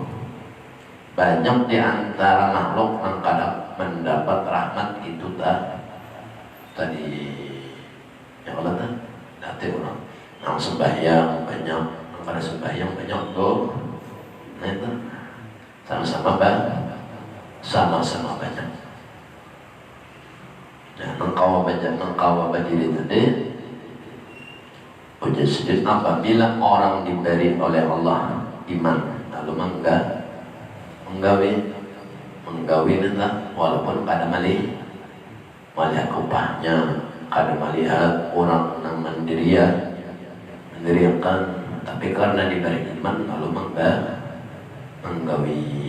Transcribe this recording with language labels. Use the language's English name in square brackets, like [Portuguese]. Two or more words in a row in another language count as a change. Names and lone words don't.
[Banjar] Banyak di antara makhluk yang kadang mendapat rahmat itu tadi yang Allah nanti orang yang sembahyang banyak, yang pada sembahyang banyak tuh, nah itu sama-sama banyak. Nah, engkau berdiri tadi ujar sedih apabila orang diberi oleh Allah iman lalu menggawi entah walaupun kada melihat upahnya, kada melihat orang yang mendiriakan, tapi karena diberi iman lalu menggawi